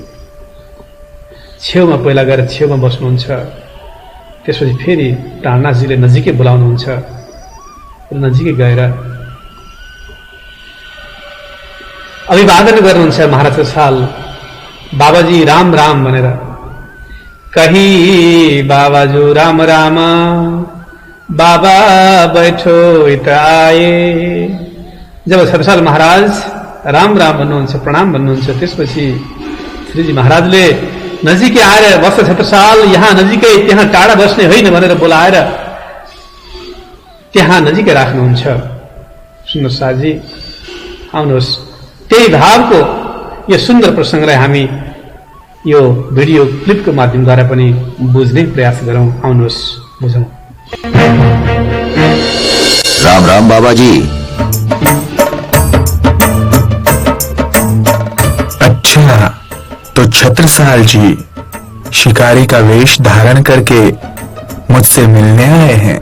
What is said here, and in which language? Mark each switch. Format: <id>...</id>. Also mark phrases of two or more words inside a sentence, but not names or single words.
<ne>छेउमा पहिला गएर छेउमा बस्नुहुन्छ। त्यसपछि फेरि प्राणनाथजीले नजिकै बोलाउनुहुन्छ र नजिकै गएर अभिवादन गर्नुहुन्छ महाराज छत्रसाल।</ne> <hi>बाबाजी राम राम भनेर, कही बाबाजू राम राम, बाबा बैठो इत आए।</hi> <ne>जब छत्रसाल महाराज राम राम भन्नुहुन्छ, प्रणाम भन्नुहुन्छ, त्यसपछि श्रीजी महाराजले नजिकै आएर बस छत्रसाल यहाँ नजिकै, त्यहाँ टाढा बस्ने होइन भनेर बोलाएर त्यहाँ नजिकै राख्नुहुन्छ। सुन्नुहोस् साजी, आउनुहोस्, त्यही भावको यो सुन्दर प्रसङ्गलाई हामी यो भिडियो क्लिपको माध्यमद्वारा पनि बुझ्ने प्रयास गरौँ। आउनुहोस् बुझौँ।</ne> <hi>राम राम बाबा जी। अच्छा, तो छत्रसाल जी शिकारी का वेश धारण करके मुझसे मिलने आए हैं।</hi>